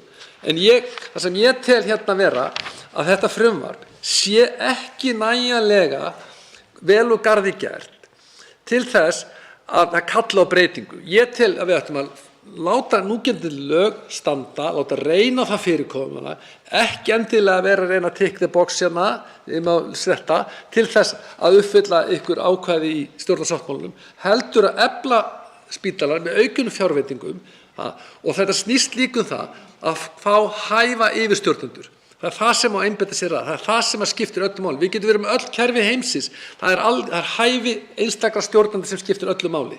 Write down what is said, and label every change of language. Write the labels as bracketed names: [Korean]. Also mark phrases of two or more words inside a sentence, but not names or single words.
[Icelandic] En það sem ég tel hérna vera að þetta frumvarp sé ekki nægjanlega vel úr garði gert til þess að það kalla á breytingu. Ég tel að við ættum að láta núgildandi lög standa, láta reyna á það fyrirkomulag, ekki endilega vera að reyna að [English] tick the box [Icelandic] hérna til þess að uppfylla ykkur ákvæði í stjórnarsáttmálanum, heldur að efla spítalar með aukinum fjárveitingum og þetta snýst líka um það að fá hæfa yfirstjórnendur. Það er það sem á að einbeita sér að, það er það sem skiptir öllu máli. Við getum verið með öll kerfi heimsins, það er hæfi einstakra stjórnendur sem skiptir öllu máli.